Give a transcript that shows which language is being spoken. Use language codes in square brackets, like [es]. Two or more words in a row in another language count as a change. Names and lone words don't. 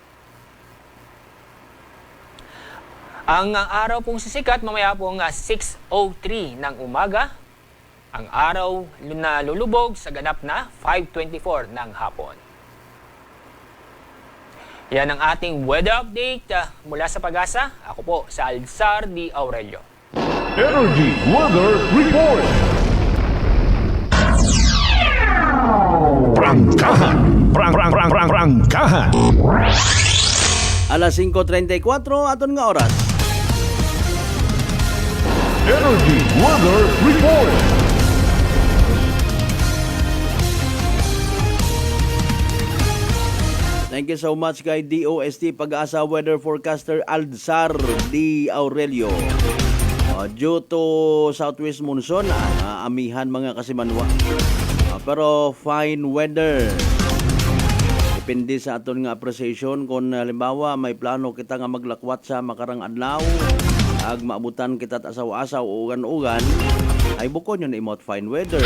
[tl] Ang araw pong sisikat mamaya pong 6:03 ng umaga. Ang araw na lulubog sa ganap na 5:24 ng hapon. Yan ang ating weather update mula sa Pag-asa. Ako po sa Alzar D. Aurelio. [hil] Energy Weather Report. Prangkahan. Prangkahan. Alas 5:34 aton nga oras. Energy Weather Report. [en] Thank you so much [hil] kay DOST Pag-asa Weather Forecaster Alzar D. Aurelio. [en] Due to southwest monsoon, [hil] amihan mga kasimanwa. [en] Pero fine weather. [hil] Depende sa aton nga appreciation kung halimbawa may plano kita nga maglakwat sa makarang adlaw, ag maabutan kita asaw-asaw o ugan-ugan, ay bukon yun imot [en] fine weather.